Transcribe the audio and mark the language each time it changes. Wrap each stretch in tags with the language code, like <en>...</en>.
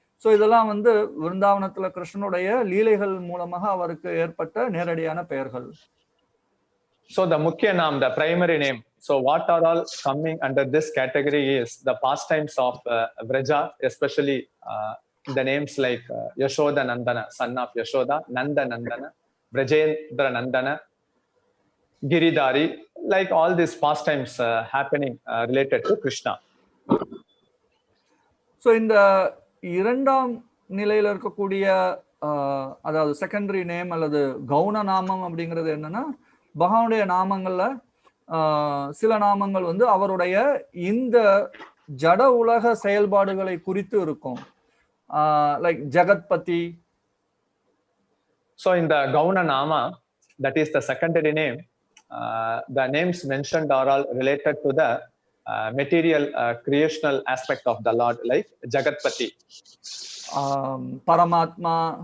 <ta>So இதெல்லாம் வந்து விருந்தாவனத்துல கிருஷ்ணனுடைய லீலைகள் மூலமாக அவருக்கு ஏற்பட்ட நேரடியான பெயர்கள்.</ta> <en>So the Mukhya Nam, the primary name. So what are all coming under this category is the pastimes of Vraja, especially the names like Yashoda Nandana, son of Yashoda, Nanda Nandana, Vrajendra Nandana, Giridhari, like all these pastimes happening related to Krishna.</en> <ta>So இந்த இரண்டாம் நிலையில இருக்கக்கூடிய அதாவது</ta> <en>secondary name</en> <ta>அல்லது கவுன நாமம் அப்படிங்கிறது என்னன்னா, பகவானுடைய நாமங்கள்ல சில நாமங்கள் வந்து அவருடைய இந்த ஜட உலக செயல்பாடுகளை குறித்து இருக்கும்.</ta> <en>Like Jagatpati. So in the Gauna Nama, that is the secondary name, the names mentioned are all related to the material creational aspect of the Lord, like Jagatpati, Paramatma.</en>